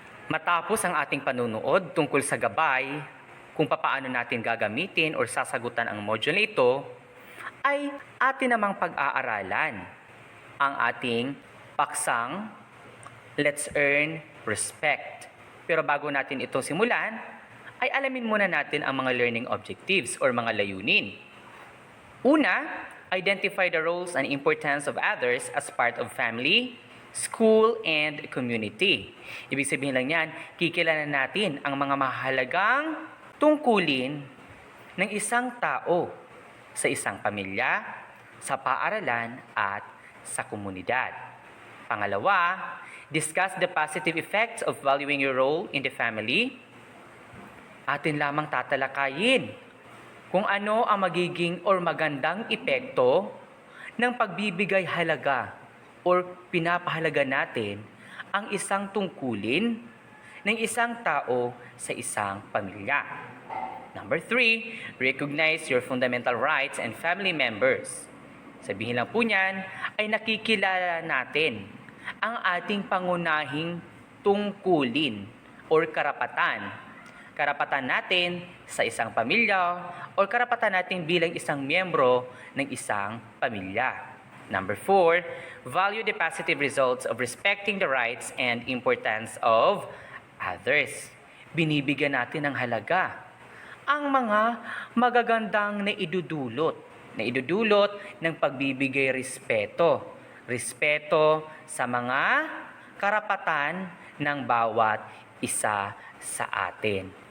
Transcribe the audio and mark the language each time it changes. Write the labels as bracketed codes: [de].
[tl] Matapos ang ating panunood tungkol sa gabay, kung paano natin gagamitin o sasagutan ang module na ito, ay atin namang pag-aaralan ang ating paksang [en] Let's Earn Respect. [tl] Pero bago natin ito simulan, ay alamin muna natin ang mga learning objectives or mga layunin. Una, [en] Identify the roles and importance of others as part of family, school, and community. [tl] Ibig sabihin lang yan, kikilalanin natin ang mga mahalagang tungkulin ng isang tao sa isang pamilya, sa paaralan, at sa komunidad. Pangalawa, [en] discuss the positive effects of valuing your role in the family. [tl] Atin lamang tatalakayin kung ano ang magiging or magandang epekto ng pagbibigay halaga or pinapahalaga natin ang isang tungkulin ng isang tao sa isang pamilya. [en] Number 3, recognize your fundamental rights and family members. [tl] Sabihin lang po niyan ay nakikilala natin ang ating pangunahing tungkulin or karapatan. Karapatan natin sa isang pamilya o karapatan natin bilang isang miyembro ng isang pamilya. [en] Number 4, value the positive results of respecting the rights and importance of others. [tl] Binibigyan natin ng halaga ang mga magagandang naidudulot ng pagbibigay respeto. Respeto sa mga karapatan ng bawat isa sa atin.